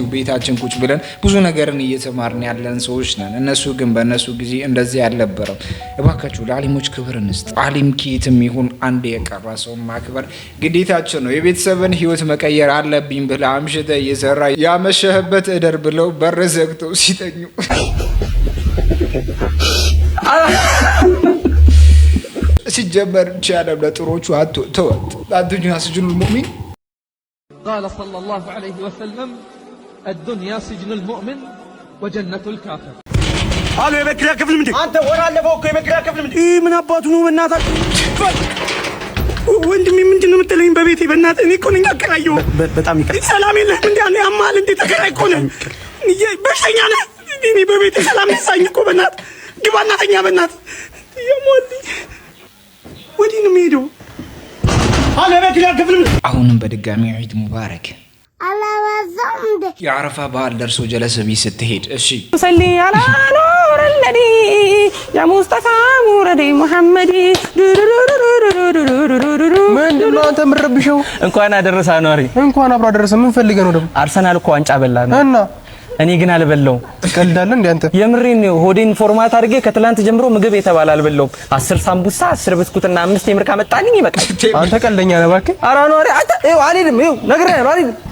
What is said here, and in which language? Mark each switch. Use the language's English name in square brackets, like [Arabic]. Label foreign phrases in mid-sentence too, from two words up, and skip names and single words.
[Amharic] ቤታችን ቁጭ ብለን ብዙ ነገርን እየተማርን ያለን ሰዎች ነን። እነሱ ግን በእነሱ ጊዜ እንደዚህ አልነበረም። እባካችሁ ለዓሊሞች ክብር እንስጥ። ዓሊም ኪትም ይሁን አንድ የቀራ ሰው ማክበር ግዴታችን ነው። የቤተሰብን ህይወት መቀየር አለብኝ ብለህ አምሽተህ እየሰራ ያመሸህበት እደር ብለው በር ዘግተው ሲተኙ ሲጀመር ቻለም ለጥሮቹ ተወጥ [Arabic] الدنيا سجن المؤمن قال صلى الله عليه وسلم الدنيا سجن المؤمن وجنة الكافر [Amharic] አሎ የመክሪያ ክፍል ምንድን አንተ ወራ አለፈው እኮ የመክሪያ ክፍል ምንድን ምን አባቱ ነው በእናትህ ወንድሜ ምንድን ነው የምትለኝ በቤቴ በእናትህ እኔ እኮ ነኝ አከራየሁ በጣም ይቀር ሰላም የለህም እንዴ አንተ ያማል እንዴ ተከራይ እኮ ነህ በሽተኛ ነህ እኔ በቤቴ ሰላም ነሳኝ እኮ በእናትህ ግባና ተኛ በእናትህ የሞልኝ ወዲህ ነው የምሄደው አሎ የመክሪያ ክፍል ምንድን አሁንም በድጋሚ [Arabic] عيد مبارك [Amharic] አላባዛም እንዴ የአረፋ በዓል ደርሶ ጀለሰቢ ስትሄድ እሺ [Arabic] صل على نور الذي يا مصطفى مرادي محمدي [Amharic] ምንድነው አንተ ምረብሽው እንኳን አደረሰ አኗሪ እንኳን አብራ አደረሰ ምን ፈልገህ ነው ደግሞ አርሰናል እኮ ዋንጫ በላን እና እኔ ግን አልበላው ትቀልዳለህ እንዴ አንተ የምሬን ነው ሆዴን ፎርማት አድርጌ ከትላንት ጀምሮ ምግብ የተባለ አልበላው 10 ሳምቡሳ 10 ብስኩትና 5 የምርካ መጣልኝ ይበቃል አንተ ቀልደኛ ነህ እባክህ ኧረ አኗሪ አንተ ይኸው አልሄድም ይኸው ነግሬሃለሁ አልሄድም